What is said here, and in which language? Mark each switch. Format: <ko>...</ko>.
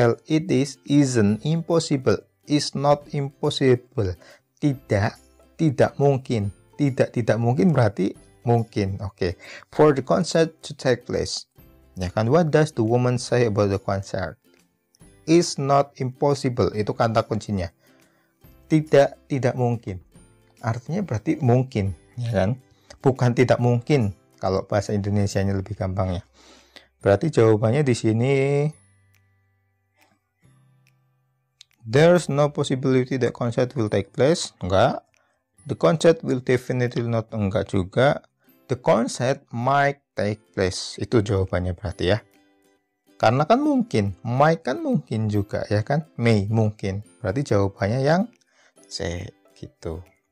<en>It isn't impossible. Is not impossible.</en> <id>Tidak mungkin. Tidak mungkin berarti mungkin. Oke.</id> <en>For the concert to take place.</en> <id>Ya kan,</id> <en>what does the woman say about the concert? Is not impossible.</en> <id>Itu kata kuncinya. Tidak mungkin. Artinya berarti mungkin, ya kan? Bukan tidak mungkin kalau bahasa Indonesianya lebih gampang ya. Berarti jawabannya di sini</id> <en>there's no possibility that concert will take place.</en> <id>Enggak.</id> <en>The concert will definitely not.</en> <id>Enggak juga.</id> <en>The concert might take place.</en> <id>Itu jawabannya berarti ya. Karena kan mungkin. Might kan mungkin juga, ya kan? May mungkin. Berarti jawabannya yang C gitu.</id>